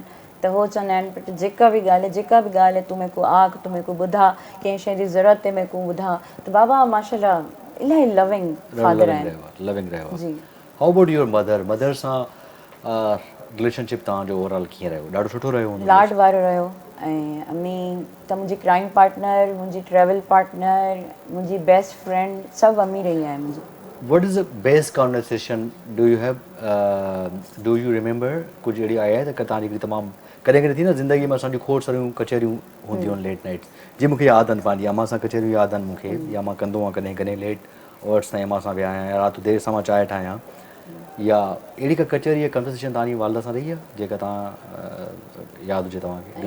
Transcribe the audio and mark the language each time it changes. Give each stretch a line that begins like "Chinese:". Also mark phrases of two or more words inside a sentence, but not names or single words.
Sindhi: त हो चवंदा आहिनि बट जेका बि ॻाल्हि आहे तूं
Urdu: میرے کو
Sindhi: आख, तूं
Urdu: میرے کو
Sindhi: ॿुधा, कंहिं शइ जी ज़रूरत आहे
Urdu: میرے کو
Sindhi: ॿुधा। त बाबा माशाल्लाह इलाही
English: loving father
Sindhi: आहिनि। लविंग रहियो आहे। जी।
English: How about your mother
Sindhi: सां रिलेशनशिप तव्हांजो ओवरऑल कीअं रहियो? ॾाढो सुठो रहियो हूंदो? लाड वारो रहियो। ऐं अम्मी त मुंहिंजी
English: crime partner,
Sindhi: मुंहिंजी
English: travel partner,
Sindhi: मुंहिंजी
English: best friend,
Sindhi: सभु अम्मी रही आहे मुंहिंजी।
English: What is the best conversation do you have? Do you remember?
Sindhi: कुझु अहिड़ी आहे त तव्हांजी हिकिड़ी तमामु कॾहिं कॾहिं थी न ज़िंदगी में असांजी खोड़ सारियूं कचहरियूं हूंदियूं आहिनि
English: late night.
Sindhi: जीअं मूंखे यादि आहिनि पंहिंजी अम्मा सां कचहरियूं यादि आहिनि मूंखे, या मां कंदो आहियां कॾहिं कॾहिं
English: late hours
Sindhi: ताईं अम्मा सां विया आहियां, या राति देरि सां मां चांहि ठाहियां, या अहिड़ी का कचहरी या कन्वर्सेशन तव्हांजी वालदा सां रही आहे जेका तव्हां यादि हुजे तव्हांखे?